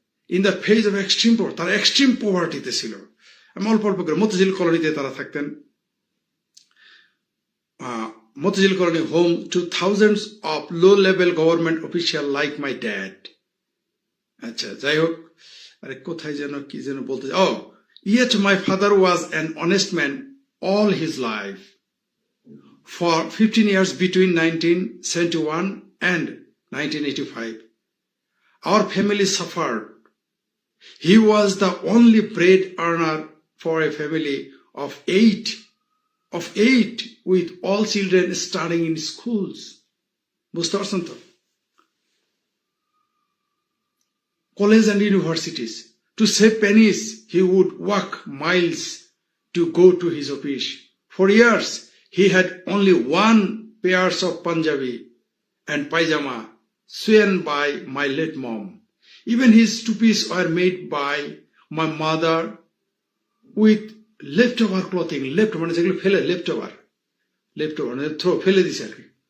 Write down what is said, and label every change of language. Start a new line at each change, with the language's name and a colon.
English: in the phase of extreme poverty,
Bangla: তারা extreme পোভার্টিতে ছিল। আমি অল্প অল্প করে মতিঝিল কলোনিতে তারা থাকতেন।
English: Motijheel colony home to thousands of low level government official like my dad.
Bangla: আচ্ছা, যাই হোক, আরে কোথায় যেন কি যেন বলতে,
English: yet my father was an honest man all his life. For 15 years between 1971 and 1985, our family suffered. He was the only bread earner for a family of eight with all children studying in schools.
Bangla: বুঝতে পারছেন তো?
English: Colleges and universities. To save pennies, he would walk miles to go to his office. For years, he had only one pairs of Punjabi and pajama sewn by my late mom. Even his tupis were made by my mother with leftover clothing.
Bangla: মানে যেগুলো ফেলে, leftover মানে ফেলে দিছে আর কি।